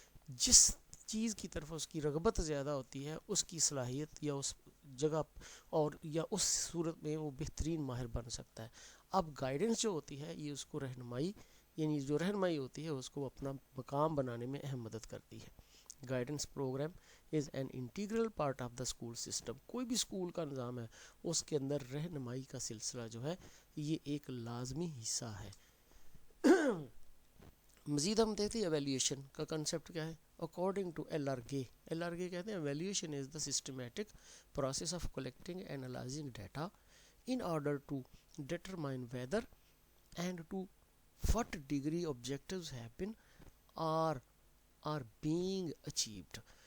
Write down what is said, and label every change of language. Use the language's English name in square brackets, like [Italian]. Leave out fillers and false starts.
[Urdu] جس چیز کی طرف اس کی رغبت زیادہ ہوتی ہے اس کی صلاحیت یا اس جگہ اور یا اس صورت میں وہ بہترین ماہر بن سکتا ہے. اب گائیڈنس جو ہوتی ہے یہ اس کو رہنمائی, یعنی جو رہنمائی ہوتی ہے اس کو اپنا مقام بنانے میں اہم مدد کرتی ہے. [English] Guidance program is an integral part of the school system. [Urdu] کوئی بھی اسکول کا نظام ہے اس کے اندر رہنمائی کا سلسلہ جو ہے یہ ایک لازمی حصہ ہے. مزید ہم دیکھتے ہیں ایویلیویشن کا کنسیپٹ کیا ہے. [English] according to LRG [Urdu] کہتے ہیں [English] Evaluation is the systematic process of collecting and analysing data in order to determine whether and to what degree objectives have been or are being achieved.